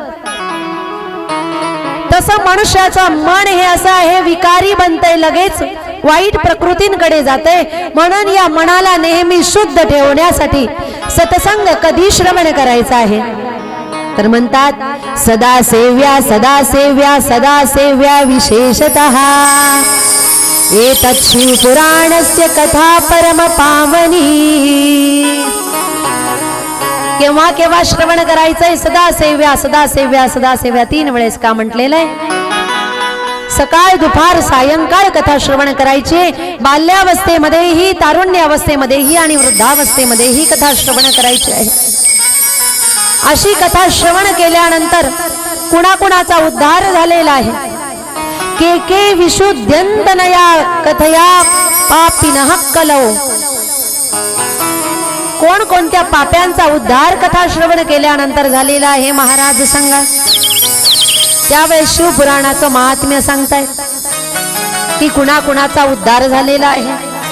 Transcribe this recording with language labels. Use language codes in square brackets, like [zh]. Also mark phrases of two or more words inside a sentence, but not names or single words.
[mr] तसं मनुष्याचं मन हे असं आहे, विकारी बनतंय, लगेच वाईट प्रकृतींकडे जाते। म्हणून या मनाला नेहमी शुद्ध ठेवण्यासाठी सत्संग कधी श्रवण करायचा आहे तर म्हणतात [sa] सदा सेव्या सदा सेव्या सदा सेव्या विशेषतः एतत् शिव पुराणस्य कथा परम पावनी। [mr] केव्हा केव्हा श्रवण करायचंय? [sa] सदा सेव्या सदा सेव्या सदा सेव्या [mr] 3 वेळेस का म्हटलेलं आहे? सकाळ दुपार सायंकाळ कथा श्रवण करायची। बाल्यावस्थेमध्येही, तारुण्यावस्थेमध्येही आणि वृद्धावस्थेमध्येही कथा श्रवण करायची आहे। अशी कथा श्रवण केल्यानंतर कुणाकुणाचा उद्धार झालेला आहे। [sa] के विशुद्ध्यंतनया कथया पापिनः कलौ। [mr] कोण कोणत्या पाप्यांचा उद्धार कथा श्रवण केल्यानंतर झालेला आहे महाराज सांगा। त्यावेळेस शिवपुराणाचं महात्म्य सांगतायत की कुणाकुणाचा उद्धार झालेला आहे।